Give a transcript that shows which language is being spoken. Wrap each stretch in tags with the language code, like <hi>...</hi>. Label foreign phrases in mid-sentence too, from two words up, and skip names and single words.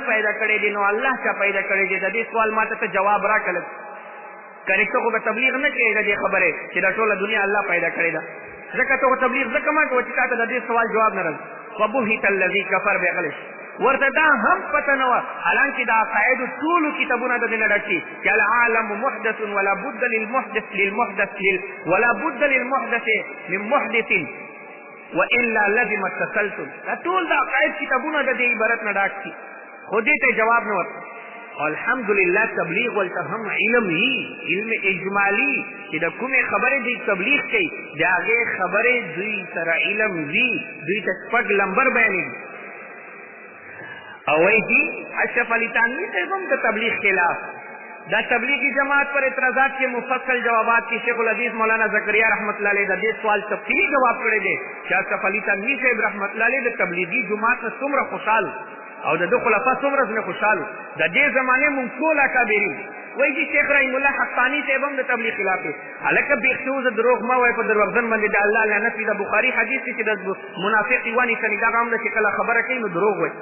<ps>پیدا کړی دی نو الله چا پیدا کړی دی د دې سوال ما ته جواب راکړه کنې ته خو به تبلیغ نه کوې د دې خبرې چې د ټوله دنیا الله پیدا کړې ده ځکه ته خو تبلیغ ځکه ما کوه چې تا ته د دې سوال جواب نه راځي</ps> <ar>وبهت الذي کفر</ar> <ps>بغلش ورته دا هم پته نه وه، حالانکې د عقایدو ټولو کتابونه د دې نه ډک دي چې</ps> <ar>العالم محدث ولا بد للمحدث من محدث والا لزم التسلسل.</ar> <ps>دا ټول د عقاید کتابونه د دې عبارت نه ډک دي، خو دې ته جواب نه ورکړي. الحمدلله تبلیغ ولته هم علم وي، علم اجمالی چې د کومې خبرې دوی تبلیغ کوي د هغې خبرې دوی سره علم وي، دوی ته شپږ لمبر بیانوي. او وایي چې اشرف علي تانوي صاحب هم د تبلیغ خلاف. دا تبلیغی جماعت پر اعتراضات کے مفصل جوابات کی شیخ العزیز مولانا زکریا</ps> <ar>رحمت اللہ علیہ</ar> <ps>دے سوال تفصیلی جواب کړی دی چې اشرف علي تانوي صاحب رحمت الله علیه د تبلیغی جماعت نه څومره خوشحال او د خلفا څومره نه خوشحال د دې زمانه مونږ ټول اکابرین. وایي چې شیخ رحیم الله حقانی صاحب هم د تبلیغ خلاف دی. هلکه بیخصوص دروغ مه وایي، په دروغجن باندې د الله لعنت وي. د بخاري حدیث چې د منافق ونیسني دغه هم ده چې کله خبره کوي نو دروغ وایي.</ps>